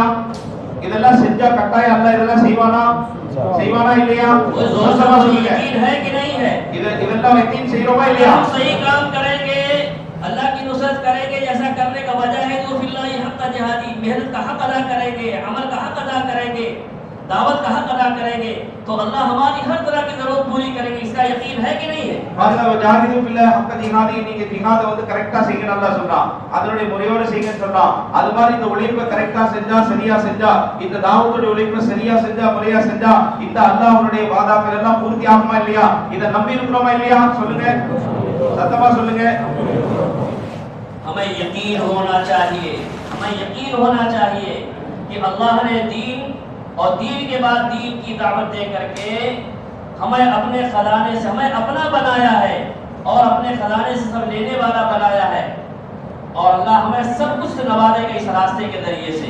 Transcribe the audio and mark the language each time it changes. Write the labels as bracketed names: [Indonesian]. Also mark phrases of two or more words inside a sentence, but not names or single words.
[Tamil] இதெல்லாம் செஞ்சா கட்டாயம் அல்லாஹ் இதெல்லாம் செய்வானா? செய்வானா இல்லையா? சொல்லுங்க, இதெல்லாம் யக்கீன் செய்றோமா இல்லையா? [Urdu] صحیح کام کریں گے، اللہ کی نصرت کریں گے. ایسا کرنے کا وجہ ہے جو [Arabic] في الله حق جهاده, [Urdu] محنت کا حق ادا کریں گے، عمل کا حق ادا کریں گے، دعوت کا حق ادا کریں گے تو اللہ ہماری ہر طرح کی ضرورت پوری کریں گے. اس کا یقین ہے کہ نہیں ہے? [Tamil] பாருங்க, [Arabic] جاهدوا بالله حق جهاده, [Tamil] நீங்க ஜிஹாத வந்து கரெக்ட்டா செய்யணும் அல்லாஹ் சொல்றான், அதனுடைய முறையோட செய்யுங்கன்னு சொல்றான். அது மாதிரி இந்த உழைப்பை கரெக்ட்டா செஞ்சா, சரியா செஞ்சா, இந்த தாவத்துடைய உழைப்பை சரியா செஞ்சா, முறையா செஞ்சா, இந்த அல்லாஹ்வுடைய வாதாக்கள் எல்லாம் பூர்த்தி ஆகுமா இல்லையா? இத நம்பி இருக்கிறோமா இல்லையா? சொல்லுங்க, சத்தமா சொல்லுங்க. [Urdu] ہمیں یقین ہونا چاہیے، ہمیں یقین ہونا چاہیے کہ اللہ نے دین اور دین کے بعد دین کی دعوت دے کرکے ہمیں اپنے خزانے سے ہمیں اپنا بنایا ہے اور اپنے خزانے سے سب لینے والا بنایا ہے اور اللہ ہمیں سب کچھ نوازے گا اس راستے کے ذریعے سے.